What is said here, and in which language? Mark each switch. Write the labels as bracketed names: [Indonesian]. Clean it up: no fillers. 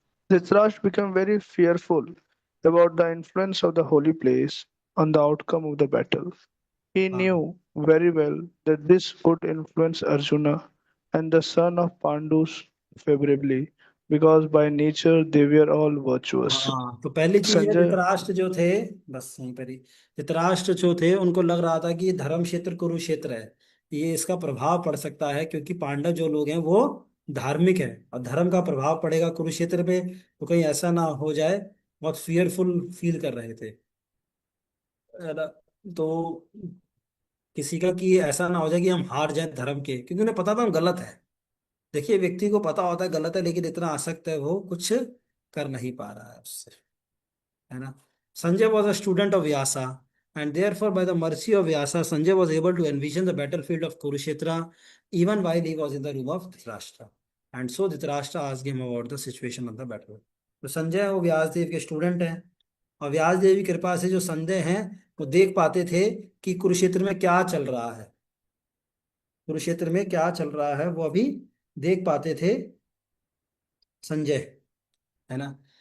[English] Dhritarashtra became very fearful about the influence of the holy place on the outcome of the battle. He [Hindi] हाँ [English] knew very well that this would influence Arjuna and the son of Pandus favorably, because by nature they were all virtuous. [Hindi] हाँ, तो पहली चीज है, Sanjay, Dhritarashtra जो थे, बस यहीं पर ही, धृतराष्ट्र जो थे उनको लग रहा था कि धर्म क्षेत्र कुरुक्षेत्र है, ये इसका प्रभाव पड़ सकता है, क्योंकि पांडव जो लोग हैं वो धार्मिक है और धर्म का प्रभाव पड़ेगा कुरुक्षेत्र पे, तो कहीं ऐसा ना हो जाए। बहुत फियरफुल फील कर रहे थे, है ना। तो किसी का कि ऐसा ना हो जाए कि हम हार जाए धर्म के, क्योंकि उन्हें पता था हम गलत है। देखिए व्यक्ति को पता होता है गलत है, लेकिन इतना आसक्त है वो कुछ कर नहीं पा रहा है उससे, है ना। [English] Sanjay was a student of Vyasa, and therefore, by the mercy of Vyasa, Sanjay was able to envision the battlefield of Kurukshetra even while he was in the room of Dhritarashtra. And so Dhritarashtra asked him about the situation of the battle. [Hindi] तो संजय वो व्यास देव के student हैं, और व्यास देव की कृपा से जो संजय हैं वो देख पाते थे कि कुरुक्षेत्र में क्या चल रहा है, कुरुक्षेत्र में क्या चल रहा है वो अभी देख पाते थे संजय, है ना।